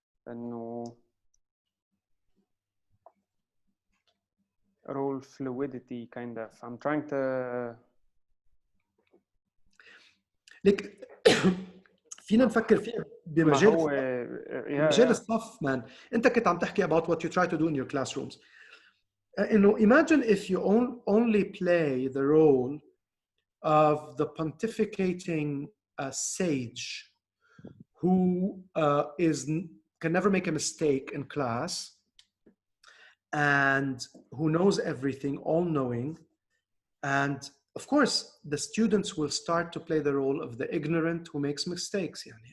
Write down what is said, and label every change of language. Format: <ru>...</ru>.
<en>إنه role fluidity kind of. I'm trying to.</en> <ar>Like فينا نفكر فيها بمجال مجال الصف مان. انت كنت عم تحكي</ar> <en>about what you try to do in your classrooms. Imagine if you only play the role of the pontificating sage who can never make a mistake in class and who knows everything, all-knowing, and of course the students will start to play the role of the ignorant who makes mistakes.</en>